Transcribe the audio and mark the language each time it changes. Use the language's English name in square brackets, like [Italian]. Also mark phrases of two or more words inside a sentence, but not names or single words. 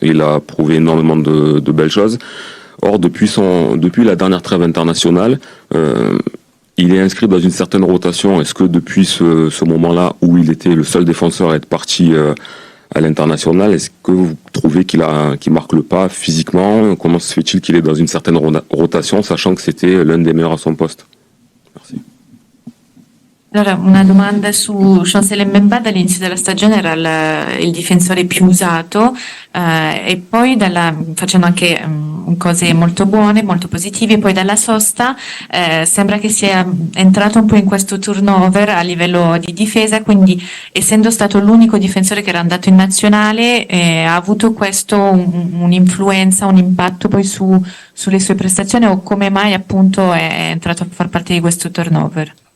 [French] Il a prouvé énormément de belles choses. Or, depuis la dernière trêve internationale, il est inscrit dans une certaine rotation. Est-ce que depuis ce moment-là où il était le seul défenseur à être parti à l'international, est-ce que vous trouvez qu'il marque le pas physiquement? Comment se fait-il qu'il est dans une certaine rotation, sachant que c'était l'un des meilleurs à son poste? Merci. [Italian] Allora, una domanda su Chancel Mbemba. Dall'inizio della stagione era il difensore più usato e poi facendo anche cose molto buone, molto positive, e poi dalla sosta sembra che sia entrato un po' in questo turnover a livello di difesa, quindi essendo stato l'unico difensore che era andato in nazionale ha avuto questo un'influenza, un impatto poi sulle sue prestazioni, o come mai appunto è entrato a far parte di questo turnover?